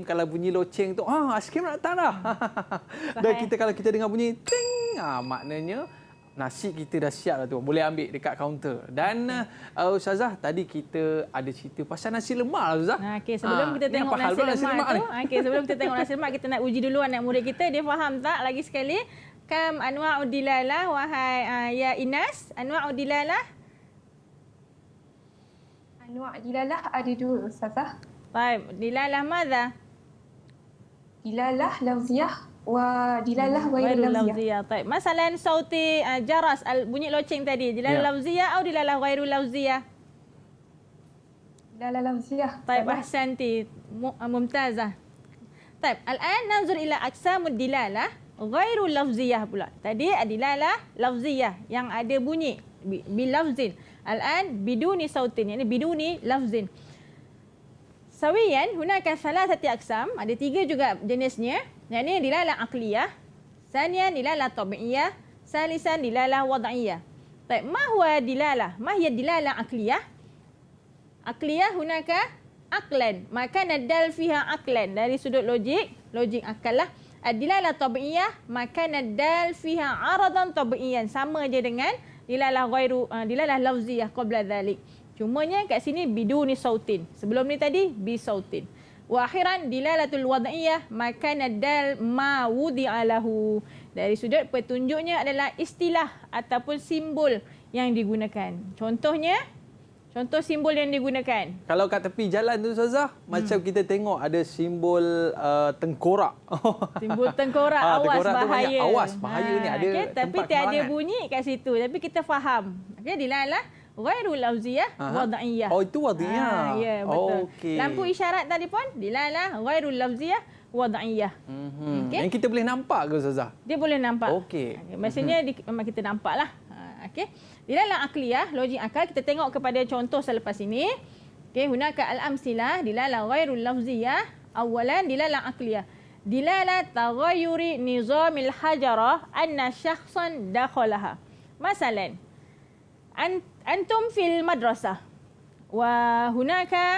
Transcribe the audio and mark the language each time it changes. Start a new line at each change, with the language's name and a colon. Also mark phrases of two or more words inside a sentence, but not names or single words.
Malay: Kalau bunyi loceng tu, aiskrim nak datang dah. Dan kalau kita dengar bunyi ting, maknanya nasi kita dah siap dah tu. Boleh ambil dekat kaunter. Dan Ustazah, tadi kita ada cerita pasal nasi lemak lah Ustazah. Okey, sebelum kita tengok nasi lemak tu, sebelum kita tengok nasi lemak, kita nak uji dulu anak murid kita. Dia faham tak lagi sekali?
Arabic: كم أنواع الدلالة، وهاي يا Inas. أنواع الدلالة? أنواع دلالة
Malay: ada dua, Ustazah. Baik,
Arabic: دلالة ماذا? دلالة لفظية ودلالة غير لفظية.
Malay: Baik.
Arabic: مثلا صوت جرس
Malay: bunyi loceng tadi,
Arabic: دلالة لفظية atau دلالة غير لفظية? دلالة لفظية. Baik, أحسنتِ. ممتازة. Baik, الآن ننظر إلى أقسام الدلالة غير اللفظية pula.
Malay: Tadi
Arabic: دلالة لفظية
Malay: yang ada bunyi
Arabic: باللفظ. الآن بدون صوت، يعني بدون لفظ. سويا، هناك ثلاثة أقسام,
Malay: ada 3 juga jenisnya. Yang ini
Arabic: دلالة عقلية، ثانيا دلالة طبيعية، ثالثا دلالة وضعية.
Malay: Baik,
Arabic: ما هو دلالة؟ ما هي دلالة عقلية? عقلية هناك عقلا، ما كان دل فيها عقلا,
Malay: dari sudut logik akal lah.
Arabic: الدلالة الطبيعية ما كان دل فيها عرضا طبيعيا.
Malay: Sama je dengan
Arabic: دلالة لفظية قبل ذلك.
Malay: Cumanya kat sini
Arabic: بدون صوت.
Malay: Sebelum ni tadi
Arabic: بصوت. وأخيرا دلالة الوضعية ما كان دل ما وضع له.
Malay: Dari sudut petunjuknya adalah istilah ataupun simbol yang digunakan. Contoh simbol yang digunakan. Kalau kat tepi jalan tu Ustazah, macam kita tengok ada simbol tengkorak. Simbol tengkorak, awas tengkorak bahaya. Awas bahaya ni ada tapi tempat tiada kemalangan. bunyi kat situ. Tapi kita faham.
Arabic: دلالة غير لفظية وضعية.
Malay: Oh, itu wad'iyah. Ya, betul. Okey. Lampu isyarat tadi pun
Arabic: دلالة غير لفظية وضعية.
Malay: Okay. Yang kita boleh nampak ke Ustazah? Dia boleh nampak. Okey. Maksudnya memang kita nampaklah. Okey.
Arabic: دلالة عقلية,
Malay: logik akal, kita tengok kepada contoh selepas ini. Okey,
Arabic: هناك الأمثلة دلالة غير لفظية. أولا دلالة عقلية. دلالة تغير نظام الحجرة أن شخصا دخلها. مثلا، أنتم في المدرسة وهناك